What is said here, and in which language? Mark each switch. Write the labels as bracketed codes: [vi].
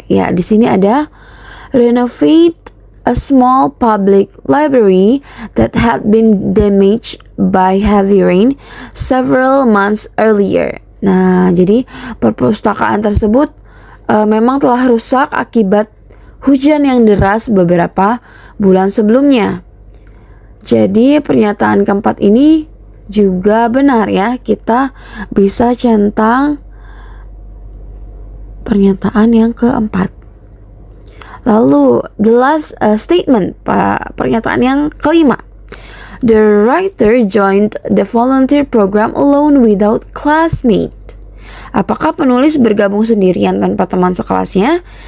[id] Ya, di sini ada [en] renovate a small public library that had been damaged by heavy rain several months earlier. [id] Nah, jadi perpustakaan tersebut memang telah rusak akibat hujan yang deras beberapa bulan sebelumnya. Jadi pernyataan keempat ini juga benar ya. Kita bisa centang pernyataan yang keempat. Lalu [en] the last statement, [id] pernyataan yang kelima. [en] The writer joined the volunteer program alone without classmate. [id] Apakah penulis bergabung sendirian tanpa teman sekelasnya?